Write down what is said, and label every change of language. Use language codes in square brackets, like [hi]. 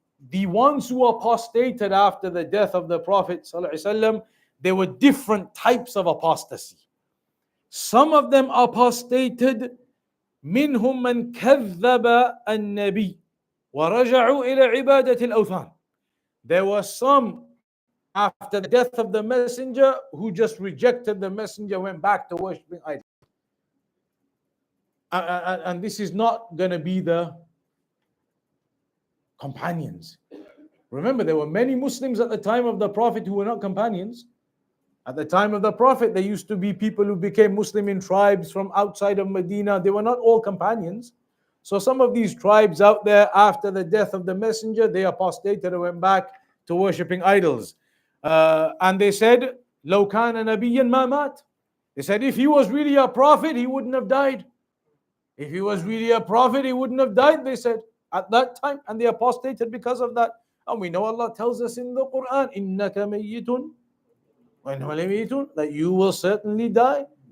[en] The ones who apostated after the death of the Prophet sallallahu alaihi wasallam, there were different types of apostasy. Some of them apostated, [ar] منهم من كذب النبي ورجعوا إلى عبادة الأوثان. [en] There were some after the death of the messenger who just rejected the messenger, went back to worshiping idols. And this is not going to be the companions. Remember, there were many Muslims at the time of the Prophet who were not companions. At the time of the Prophet, there used to be people who became Muslim in tribes from outside of Medina. They were not all companions. So some of these tribes out there, after the death of the messenger, they apostated and went back to worshipping idols. And they said, [ar] لو كان نبيا ما مات. [en] They said, if he was really a prophet, he wouldn't have died. If he was really a prophet, he wouldn't have died, they said, at that time. And they apostated because of that. And we know Allah tells us in the Quran, [ar] إِنَّكَ مَيِّتٌ وَإِنَّهُمْ مَيِّتُونَ, [en] that you will certainly die.